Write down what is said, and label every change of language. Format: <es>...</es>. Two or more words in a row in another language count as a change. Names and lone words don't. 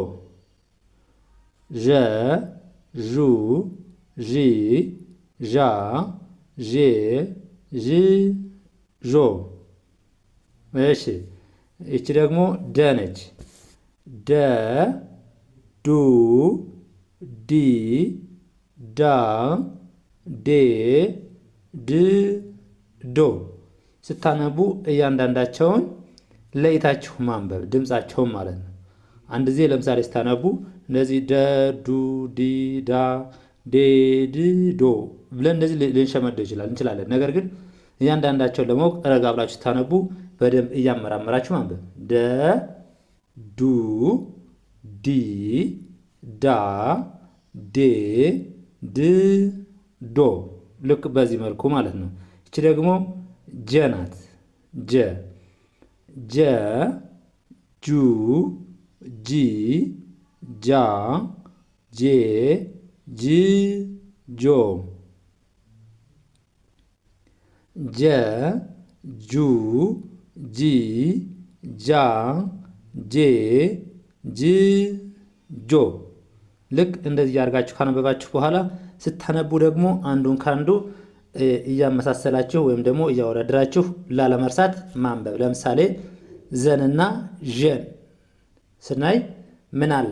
<am>ዠ ዡ ዢ ዣ ዤ ዥ ዦ። እሺ ይቺ ደግሞ ደ ነች። ደ ዱ ዲ ዳ ዴ ድ ዶ። ስታነቡ እያንዳንዳቸውን ለይታችሁ ማንበብ ድምፃቸውን ማለት ነው። አንድ ጊዜ ለምሳሌ ስታነቡ እንደዚህ ደ ዱ ዲ ዳ ዴ ድ ዶ ብለን እንደዚህ ልንሸመደው እንችላለን። ነገር ግን እያንዳንዳቸውን ደግሞ ረጋ ብላችሁ ስታነቡ በደንብ እያመራመራችሁ ማንበብ። ደ ዱ ዲ ዳ ዴ ድ ዶ ልክ በዚህ መልኩ ማለት ነው። እቺ ደግሞ ጀ ናት። ጀ ጀ ጁ ጂ ጃ ጄ ጅ ጆ ጀ ጁ ጂ ጃ ጄ ጅ ጆ። ልክ እንደዚህ ያርጋችሁ ካነበባችሁ በኋላ ስታነቡ ደግሞ አንዱን ካንዱ እያመሳሰላችሁ ወይም ደግሞ እያወዳደራችሁ ላለመርሳት ማንበብ። ለምሳሌ ዘንና ዠን ስናይ ምን አለ?</am>